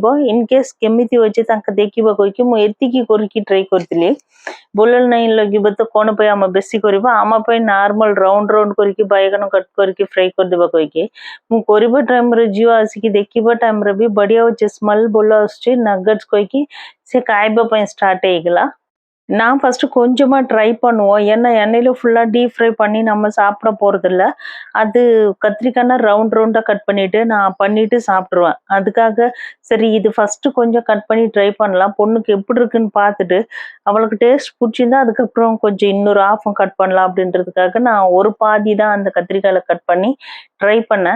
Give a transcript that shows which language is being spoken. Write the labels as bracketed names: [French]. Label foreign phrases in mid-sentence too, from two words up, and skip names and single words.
[English] in case [Odia] କେମିତି ଅଛି ତାଙ୍କ ଦେଖିବା କହିକି ମୁଁ ଏତିକି କରିକି ଟ୍ରାଏ କରିଥିଲି। ଭଲ ନାହିଁ ଲାଗିବ ତ କଣ ପାଇଁ ଆମେ ବେଶୀ କରିବା। ଆମ ପାଇଁ [English] normal round round [Odia] କରିକି ବାଇଗଣ କଟ୍ କରିକି ଫ୍ରାଏ କରିଦେବା କହିକି। ମୁଁ କରିବା ଟାଇମ୍‌ରେ ଝିଅ ଆସିକି ଦେଖିବା ଟାଇମ୍‌ରେ ବି ବଢିଆ ଅଛି ସ୍ମେଲ୍ ଭଲ ଆସୁଛି ନଗେଟ୍ସ କହିକି ସେ ଖାଇବା ପାଇଁ ଷ୍ଟାର୍ଟ ହେଇଗଲା। [Tamil] நான் ஃபர்ஸ்ட் கொஞ்சமா ட்ரை பண்ணுவோம். ஏன்னா எண்ணெயில ஃபுல்லா [English] deep fry [Tamil] பண்ணி நம்ம சாப்பிட போறதில்ல. அது கத்திரிக்காய்னா [English] round round [Tamil] கட் பண்ணிட்டு நான் பண்ணிட்டு சாப்பிட்டுருவேன். அதுக்காக சரி இது ஃபர்ஸ்ட் கொஞ்சம் கட் பண்ணி ட்ரை பண்ணலாம். பொண்ணுக்கு எப்படி இருக்குன்னு பார்த்துட்டு, அவளுக்கு டேஸ்ட் புடிச்சிருந்தா அதுக்கப்புறம் கொஞ்சம் இன்னொரு ஹாஃபும் கட் பண்ணலாம் அப்படின்றதுக்காக நான் ஒரு பாதி தான் அந்த கத்திரிக்காயில கட் பண்ணி ட்ரை பண்ணேன்.